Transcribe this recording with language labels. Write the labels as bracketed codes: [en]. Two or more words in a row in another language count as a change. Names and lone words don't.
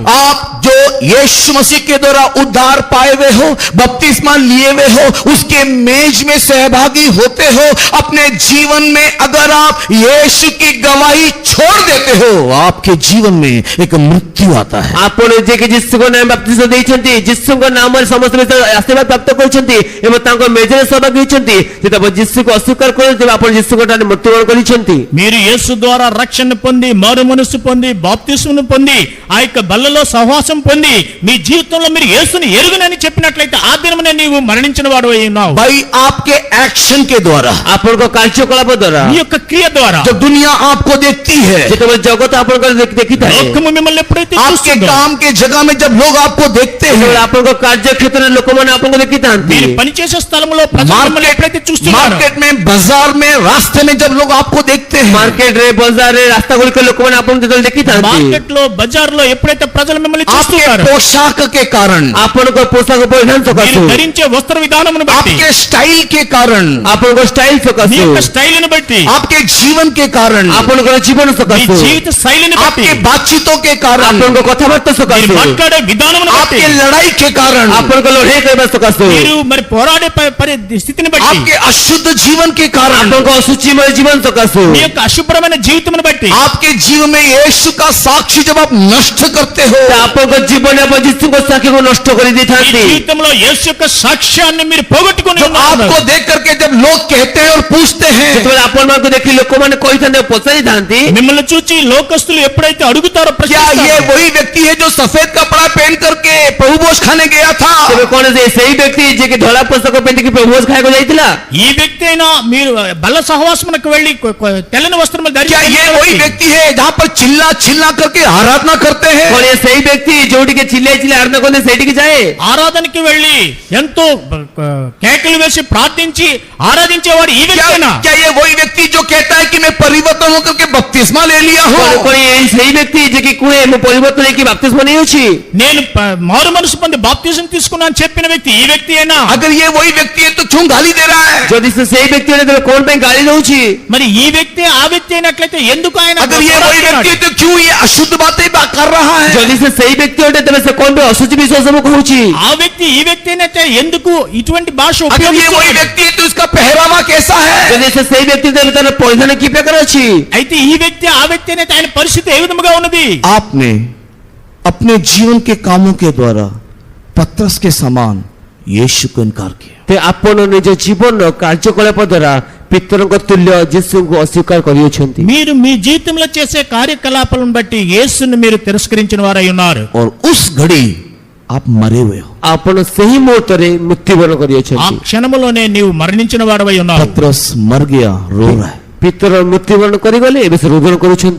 [hi] आप जो यीशु मसीह के द्वारा उद्धार पाए हुए हो, बपतिस्मा लिए हुए हो, उसके मेज में सहभागी होते हो, अपने जीवन में अगर आप यीशु की गवाही छोड़ देते हो, आपके जीवन में एक मृत्यु आता है। [or] ଆପଣ ଯେ କି ଯୀଶୁଙ୍କ ନାମ ବାପ୍ତିସ୍ମ ଦେଇଛନ୍ତି, ଯୀଶୁଙ୍କ ନାମରେ ସମସ୍ତ ଆଶୀର୍ବାଦ ପ୍ରାପ୍ତ କରିଛନ୍ତି ଏବଂ ତାଙ୍କ ମେଜରେ ସହଭାଗୀ ହୋଇଛନ୍ତି, ଯେତେବେଳେ ଯୀଶୁକୁ ଅସ୍ୱୀକାର କରନ୍ତି ତେବେ ଆପଣ ଯୀଶୁଙ୍କ ଠାରେ ମୃତ୍ୟୁବରଣ କରିଛନ୍ତି। [te] మీరు యేసు ద్వారా రక్షణ పొంది మారు మనస్సు పొంది బాప్తిస్మను పొంది ఆ యొక్క బల్లలో సహవాసం పొంది మీ జీవితంలో మీరు యేసుని ఎరుగనని చెప్పినట్లయితే ఆ దినమునే నీవు మరణించిన వాడవై ఉన్నావు. [hi] भाई आपके एक्शन के द्वारा, [or] ଆପଣଙ୍କ କାର୍ଯ୍ୟକଳାପ ଦ୍ୱାରା [te] నీ యొక్క క్రియ ద్వారా [hi] जब दुनिया आपको देखती है, [or] ଯେତେବେଳେ ଜଗତ ଆପଣଙ୍କର ଦେଖିଥାଏ, [te] లోకము మిమ్మల్ని ఎప్పుడైతే [hi] आपके [te] చూస్తుందో, [hi] काम के जगह में जब लोग आपको देखते [or] ଯେତେବେଳେ [hi] हैं, [or] ଆପଣଙ୍କ କାର୍ଯ୍ୟକ୍ଷେତ୍ରରେ ଲୋକମାନେ ଆପଣଙ୍କୁ ଦେଖିଥାନ୍ତି, [te] మీరు పనిచేసే స్థలంలో ప్రజలు మిమ్మల్ని ఎప్పుడైతే చూస్తున్నారు, [hi] मार्केट में, बाजार में, रास्ते में जब लोग आपको देखते हैं, [or] ମାର୍କେଟ ରେ ବଜାର ରେ ରାସ୍ତା ଗୁଡ଼ିକି ଲୋକମାନେ ଆପଣଙ୍କୁ ଯେତେବେଳେ ଦେଖିଥାନ୍ତି [te] మార్కెట్ లో బజార్ లో ఎప్పుడైతే ప్రజలు మిమ్మల్ని [hi] आपके [te] చూస్తున్నారు [hi] पोशाक के कारण, [or] ଆପଣଙ୍କ ପୋଷାକ ପରିଧାନ ସକାଶୁ [te] మీరు ధరించే వస్త్ర విధానమును బట్టి [hi] आपके स्टाइल के कारण, [or] ଆପଣଙ୍କ ଷ୍ଟାଇଲ [te] మీ [or] ସକାଶୁ [te] యొక్క స్టైల్ ని బట్టి [hi] आपके जीवन के कारण, [or] ଆପଣଙ୍କର ଜୀବନ [te] మీ [or] ସକାଶୁ [te] జీవిత శైలిని బట్టి [hi] आपके बातचीतों के कारण, [or] ଆପଣଙ୍କ କଥାବାର୍ତ୍ତା [te] మీరు [or] ସକାଶୁ [te] మాట్లాడే విధానమును బట్టి [hi] आपके लड़ाई के कारण, [or] ଆପଣଙ୍କ ଲଢେଇ କରିବା ସକାଶୁ [te] మీరు మరి పోరాడే స్థితిని బట్టి [hi] आपके अशुद्ध जीवन के कारण, [or] ଆପଣଙ୍କ ଅଶୁଚିମୟ ଜୀବନ ସକାଶୁ [te] మీ యొక్క అశుభ్రమైన జీవితమును బట్టి [hi] आपके जीवन में यीशु का साक्षी जब आप नष्ट करते हो, [or] ଆପଣଙ୍କ ଜୀବନରେ ଆପଣ ଯୀଶୁଙ୍କ ସାକ୍ଷୀକୁ ନଷ୍ଟ କରି [te] ఈ [or] ଦେଇଥାନ୍ତି [te] జీవితంలో యేసు యొక్క సాక్ష్యాన్ని మీరు పోగొట్టుకుని [hi] जो [te] ఉన్నారు. [hi] आपको देख करके जब लोग कहते हैं और पूछते हैं, [or] ଯେତେବେଳେ ଆପଣମାନଙ୍କୁ ଦେଖି ଲୋକମାନେ କହିଥାନ୍ତି ପଚାରିଥାନ୍ତି [te] మిమ్మల్ని చూచి లోకస్తులు ఎప్పుడైతే అడుగుతారో [hi] क्या ये [te] ప్రశ్నిస్తారు, [hi] वही व्यक्ति है जो सफेद कपड़ा पहन करके प्रभु भोज खाने गया था? [or] ତେବେ କଣ ଯେ ସେଇ ବ୍ୟକ୍ତି ଯିଏକି ଧଳା ପୋଷାକ ପିନ୍ଧିକି ଭୋଜ ଖାଇବାକୁ ଯାଇଥିଲା? [te] ఈ వ్యక్తి అయినా మీరు బల్ల సహవాసమునకు వెళ్లి తెల్లని వస్త్రములు [hi] क्या ये वही [te] ధరించి [hi] व्यक्ति है जहाँ पर चिल्ला चिल्ला करके आराधना करते हैं? [or] କଣ ଏ ସେଇ ବ୍ୟକ୍ତି ଯୋଉଠିକି ଚିଲେଇ ଚିଲେଇ ଆରାଧନା କରନ୍ତି ସେଇଠିକି ଯାଏ? [te] ఆరాధనకి వెళ్లి ఎంతో కేకలు వేసి ప్రార్థించి ఆరాధించేవాడు ఈ [hi] क्या [te] వ్యక్తినా? [hi] क्या ये वही व्यक्ति जो कहता है कि मैं परिवर्तन होकर के बपतिस्मा ले लिया [or] କଣ [hi] हूँ? [or] କଣ ଏଇ ସେଇ ବ୍ୟକ୍ତି ଯିଏକି କୁହେ ମୁଁ ପରିବର୍ତ୍ତନ ହେଇକି ବାପ୍ତିସ୍ମ ନେଇଅଛି? [te] నేను మారు మనసు పొంది బాప్తిజం తీసుకున్నాను చెప్పిన వ్యక్తి ఈ వ్యక్తి అయినా? [hi] अगर ये वही व्यक्ति है तो क्यों गाली दे रहा है? [or] ଯଦି ସେ ସେଇ ବ୍ୟକ୍ତି ହେଲେ ତେବେ କଣ ପାଇଁ ଗାଳି ଦଉଛି? [te] మరి ఈ వ్యక్తి ఆ వ్యక్తి అయినట్లయితే ఎందుకు ఆయన [hi] अगर ये वही व्यक्ति है तो क्यों ये अशुद्ध बातें कर रहा है? [or] ଯଦି ସେ ସେଇ ବ୍ୟକ୍ତି ଅଟେ ତେବେ ସେ କଣ ପାଇଁ ଅଶୁଚି ବିଶ୍ୱାସ ମୁଁ କହୁଛି? [te] ఆ వ్యక్తి ఈ వ్యక్తి అయినట్లయితే ఎందుకు ఇటువంటి భాష [hi] अगर ये वही [te] ఉపయోగిస్తున్నాడు? [hi] व्यक्ति है तो इसका पहरावा कैसा है? [or] ଯଦି ସେ ସେଇ ବ୍ୟକ୍ତି ତେବେ ତାର ପରିଧାନ କି ପ୍ରକାର ଅଛି? [te] అయితే ఈ వ్యక్తి ఆ వ్యక్తి అయినట్టు ఆయన పరిస్థితి ఏ విధముగా ఉన్నది? [hi] आपने अपने जीवन के कामों के द्वारा पतरस के समान यीशु को इनकार किया। [or] ते ଆପଣ ନିଜ ଜୀବନର କାର୍ଯ୍ୟକଳାପ ଦ୍ୱାରା ପିତରଙ୍କ ତୁଲ୍ୟ ଯୀଶୁଙ୍କୁ ଅସ୍ୱୀକାର କରିଅଛନ୍ତି। [te] మీరు మీ జీవితంలో చేసే కార్యకలాపాలను బట్టి యేసుని మీరు తిరస్కరించిన వారై ఉన్నారు. [hi] और उस घड़ी आप मरे हुए हो। [or] ଆପଣ ସେହି ମୁହୂର୍ତ୍ତରେ ମୃତ୍ୟୁବରଣ [te] ఆ [or] କରିଅଛନ୍ତି। [te] క్షణములోనే నీవు మరణించిన వాడవై ఉన్నావు. [hi] पतरस मर गया, रो रहा है, [or] ପିତର ମୃତ୍ୟୁବରଣ କରିଗଲେ ଏବେ ସେ ରୋଦନ କରୁଛନ୍ତି।